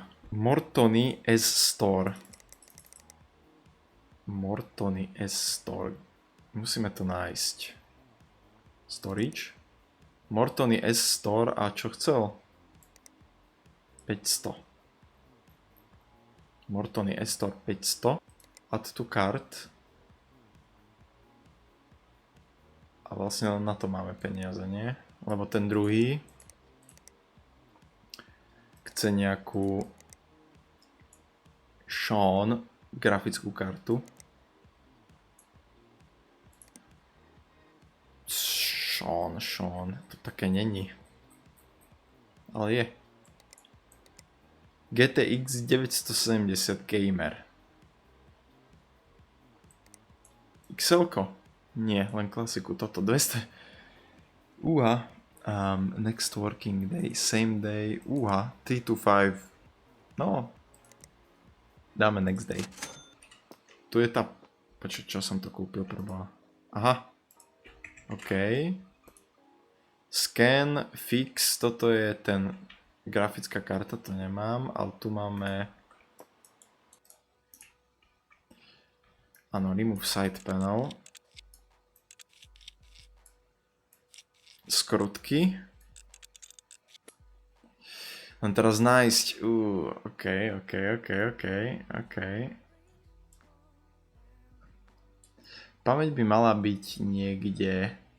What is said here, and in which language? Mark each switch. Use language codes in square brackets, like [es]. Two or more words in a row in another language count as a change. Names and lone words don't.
[sk] Mortony S Store. Mortony S Store. Musíme to nájsť. Storage. Mortony S Store a čo chcel? 500. Mortony S Store 500. [en] Add to cart. [sk] A vlastne len na to máme peniaze, nie? Lebo ten druhý chce nejakú Sean grafickú kartu. Sean. To také není. Ale je. GTX 970 Gamer. XL-ko? Nie, len klasiku. Toto 200. [en] Next working day, same day. [sk] 3 to 5. No. Dáme [en] next day. [sk] Tu je tá... Počuť, čo som to kúpil prvá. Aha. OK. [en] Scan, fix, [sk] toto je ten... Grafická karta, to nemám, ale tu máme... Áno, [en] remove side panel. [sk] Skrutky. Len teraz nájsť... OK. Pamäť by mala byť niekde...